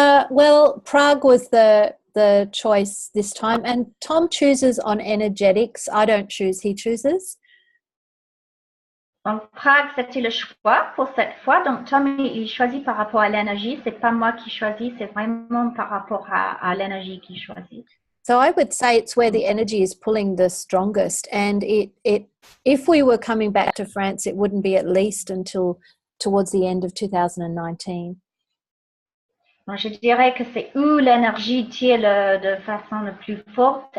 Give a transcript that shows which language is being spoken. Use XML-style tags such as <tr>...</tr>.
<en>Well, Prague was the choice this time, and Tom chooses on energetics. I don't choose, he chooses.</en> <fr>Donc, Prague, c'était le choix pour cette fois. Donc, Tom, il choisit par rapport à l'énergie. C'est pas moi qui choisis, c'est vraiment par rapport à l'énergie qu'il choisit.</fr> <en>So I would say it's where the energy is pulling the strongest. And if we were coming back to France, it wouldn't be at least until towards the end of 2019.</en> <fr>Donc, je dirais que c'est où l'énergie tire de façon le plus forte.</fr>